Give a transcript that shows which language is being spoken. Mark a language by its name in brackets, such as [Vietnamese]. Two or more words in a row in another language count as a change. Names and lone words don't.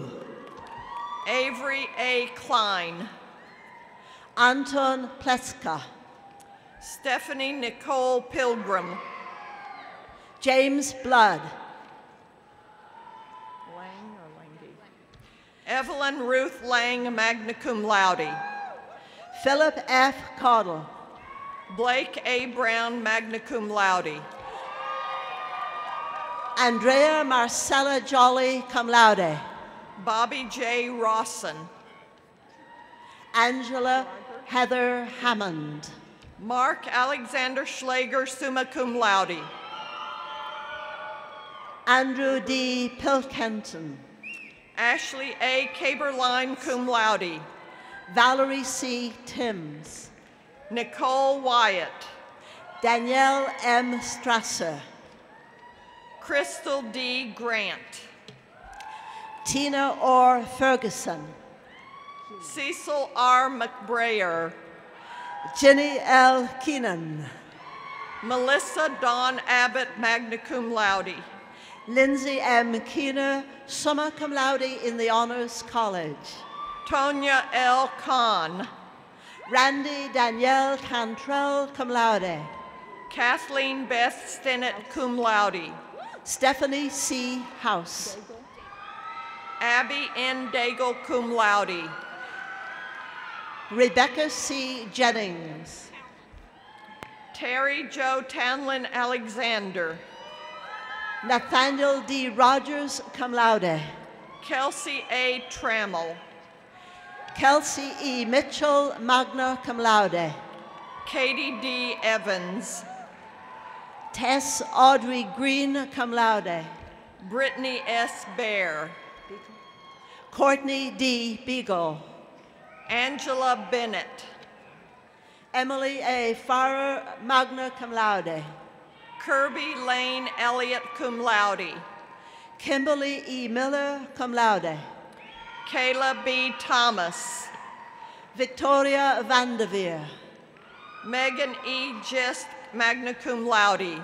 [English] Avery A. Klein. Anton Pleska. Stephanie Nicole Pilgrim. James Blood. Lang or Langy? Evelyn Ruth Lang, [Latin] magna cum laude. [English] Philip F. Caudle. Blake A. Brown, [Latin] magna cum laude. [English] Andrea Marcella Jolly, [Latin] cum laude. [English] Bobby J. Rawson. Angela Heather Hammond. Mark Alexander Schlager, [Latin] summa cum laude. [English] Andrew D. Pilkenton. Ashley A. Caberline, [Latin] cum laude. [English] Valerie C. Timms. Nicole Wyatt. Danielle M. Strasser. Crystal D. Grant. Tina Orr Ferguson. Cecil R. McBrayer. Ginny L. Keenan. Melissa Dawn Abbott, [Latin] magna cum laude. [English] Lindsay M. Keener, [Latin] summa cum laude [English] in the Honors College. Tonya L. Kahn. Randy Danielle Cantrell, [Latin] cum laude. [English] Kathleen Beth Stinnett, [Latin] cum laude. [English] Stephanie C. House. Abby N. Daigle, [Latin] cum laude. [English] Rebecca C. Jennings. Terry Joe Tanlin Alexander. Nathaniel D. Rogers, [Latin] cum laude. [English] Kelsey A. Trammell. Kelsey E. [Latin] Mitchell, magna cum laude. [English] Katie D. Evans. Tess Audrey Green, [Latin] cum laude. [English] Brittany S. Bear. Courtney D. Beagle. Angela Bennett. Emily A. [Latin] Farrer, magna cum laude. [English] Kirby Lane Elliott, [Latin] cum laude. [English] Kimberly E. Miller, [Latin] cum laude. [English] Kayla B. Thomas. Victoria Vanderveer. Megan E. Gist, [Latin] magna cum laude.